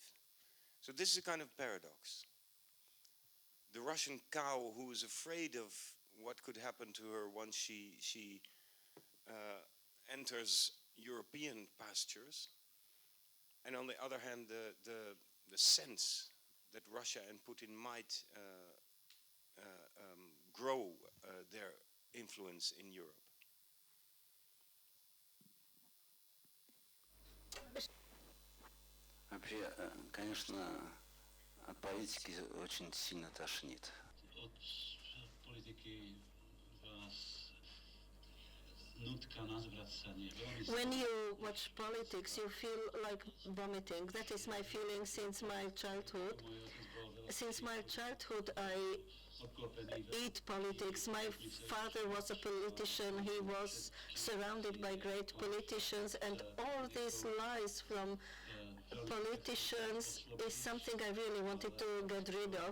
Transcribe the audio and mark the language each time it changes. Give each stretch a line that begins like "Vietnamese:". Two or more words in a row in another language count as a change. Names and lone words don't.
English: So this is a kind of paradox. The Russian cow who is afraid of what could happen to her once she enters European pastures, and on the other hand, the sense that Russia and Putin might grow their influence in Europe.
Russian: Вообще, конечно, от политики очень сильно тошнит.
Slovak: Od politiky vás nutka na zvracanie.
English: When you watch politics, you feel like vomiting. That is my feeling since my childhood. Since my childhood, I eat politics. My father was a politician. He was surrounded by great politicians, and all these lies from politicians is something I really wanted to get rid of.